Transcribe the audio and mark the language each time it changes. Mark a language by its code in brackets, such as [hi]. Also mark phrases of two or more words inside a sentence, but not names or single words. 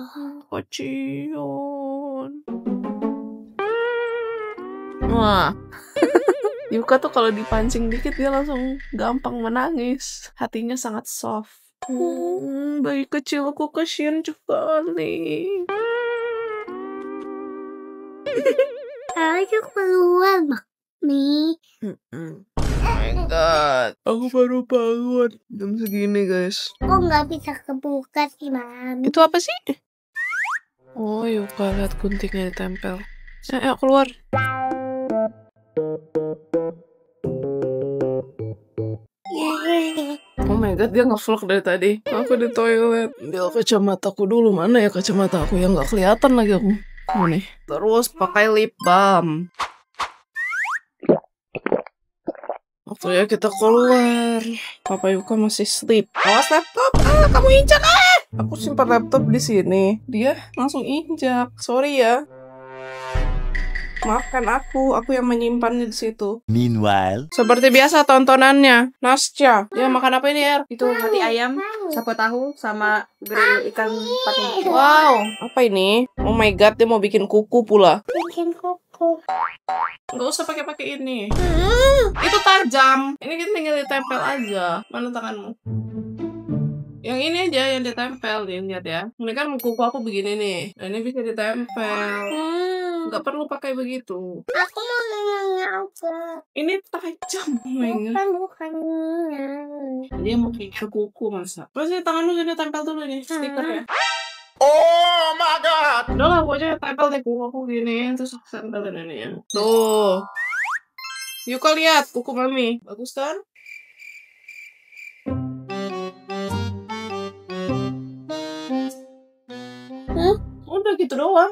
[id] Kocion. Wah. Yuka tuh kalau dipancing dikit dia langsung gampang menangis. Hatinya sangat soft. Bayi kecilku kasihan sekali. Ayo keluar, Mami. [en] Oh my god. [id] Aku baru bangun. Jam segini guys. Kok nggak bisa kebuka sih, Mami? Itu apa sih? Oh Yuka, lihat guntingnya ditempel. Ayo keluar. [en] Oh my god, [id] dia nge-vlog dari tadi. Aku di toilet. Dia kacamataku dulu. Mana ya kacamata aku yang gak kelihatan lagi aku. Oh nih. Terus pakai [en] lip balm. [id] Waktunya kita keluar. Papa Yuka masih sleep. Awas laptop. Kamu injak. Aku simpan laptop di sini. Dia langsung injak. Sorry ya. Maafkan aku yang menyimpannya di situ. Meanwhile, Seperti biasa tontonannya, Nasya. Dia makan apa ini, Er? Itu hati ayam, sapo tahu, sama grill ikan patin. Wow, apa ini? [en] Oh my god, [id] dia mau bikin kuku pula. Bikin kuku. Nggak usah pakai ini. Itu tajam. Ini kita tinggal ditempel aja. Mana tanganmu? Yang ini aja yang ditempel nih, lihat ya. Ini kan kuku aku begini nih. Nah, ini bisa ditempel. Nggak perlu pakai begitu. Aku mau aja. Ini tajam. [en] Oh my god. [id] Bukan. Dia mau ke kuku masa. Pasti tanganmu jadi tempel dulu nih, stiker ya. [en] oh my god, [id] Udah lah, pokoknya tempel deh kuku aku gini. Terus aku tempelin ini ya. Tuh. Yuka lihat kuku mami. Bagus kan? Udah gitu doang.